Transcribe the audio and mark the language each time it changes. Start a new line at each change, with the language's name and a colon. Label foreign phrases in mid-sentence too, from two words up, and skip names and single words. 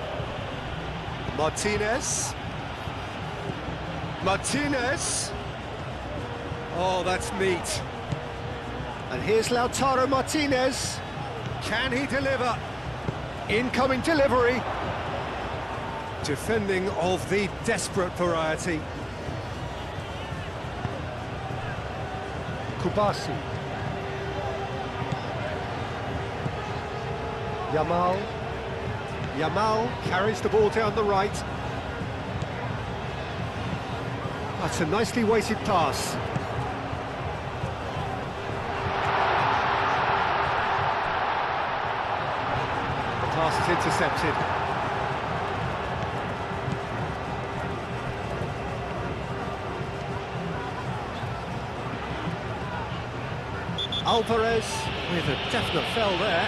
English: Martinez. Martinez. Oh, that's neat. And here's Lautaro Martinez. Can he deliver? Incoming delivery. Defending of the desperate variety. Kubasi. Yamal. Yamal carries the ball down the right. That's a nicely weighted pass. The pass is intercepted. Alvarez with a definite fell there.